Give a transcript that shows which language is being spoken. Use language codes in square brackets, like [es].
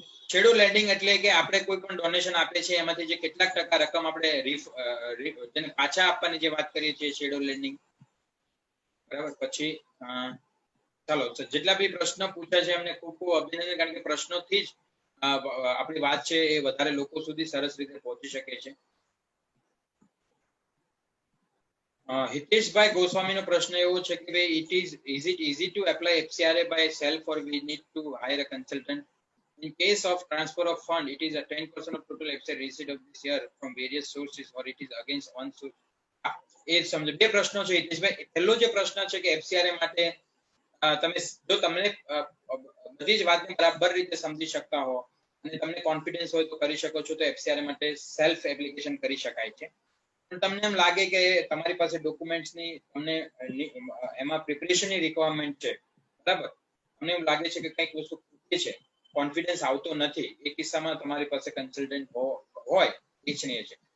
[gu] Shadow landing એટલે કે આપણે કોઈ પણ ડોનેશન આપીએ છીએ એમાંથી જે કેટલાક ટકા રકમ આપણે જેને પાછા આપવાની જે વાત કરીએ છીએ, શેડો લેન્ડિંગ. બરાબર. પછી ચાલો, જેટલા બી પ્રશ્નો પૂછ્યા છે એમને ખૂબ ખૂબ અભિનંદન, કારણ કે પ્રશ્નોથી જ આપણી વાત છે એ વધારે લોકો સુધી સરસ રીતે પહોંચી શકે છે. હિતેશભાઈ ગોસ્વામીનો પ્રશ્ન એવો છે કે ભાઈ [en] is it easy to apply FCRA by self or we need to hire a consultant? In case of transfer of fund, it is a 10% of total FCRA received of this year from various sources or it is against one source. [gu] એ સમજો. બે પ્રશ્નો છે હિતેશભાઈ. પહેલો જે પ્રશ્ન છે કે એફસીઆરએ માટે તમે જો તમને બધી જ વાતને બરાબર રીતે સમજી શકતા હો અને તમને કોન્ફિડન્સ હોય તો કરી શકો છો, તો એફસીઆરએ માટે સેલ્ફ એપ્લિકેશન કરી શકાય છે. પણ તમને એમ લાગે કે તમારી પાસે ડોક્યુમેન્ટ્સની તમને એમાં પ્રિપરેશનની રિક્વાયરમેન્ટ છે, બરાબર, તમને એમ લાગે છે કે કંઈક વસ્તુ ખૂટે છે, કોન્ફિડન્સ આવતો નથી, એ કિસ્સામાં તમારી પાસે કન્સલ્ટન્ટ હોય ઈચ્છનીય છે.